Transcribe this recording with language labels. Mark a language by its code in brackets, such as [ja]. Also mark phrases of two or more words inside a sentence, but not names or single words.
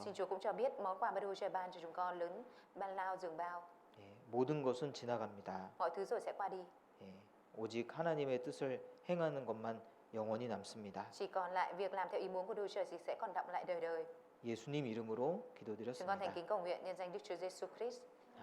[vi] Xin Chúa cũng cho biết món quà mà Đức Chúa Trời ban cho chúng con lớn ban lao dường bao. [ko] 모든 것은 지나갑니다. [vi] Mọi thứ rồi sẽ qua đi. [ko] 오직 하나님의 뜻을 행하는 것만 영원히 남습니다. [vi] Chỉ còn lại việc làm theo ý muốn của Đức Chúa Trời thì sẽ còn đọng lại đời đời. [ko] 예수님 이름으로 [vi] Chúng con thành [ko] 기도드렸습니다. [vi] kính cầu nguyện nhân danh Đức Chúa Giêsu Christ.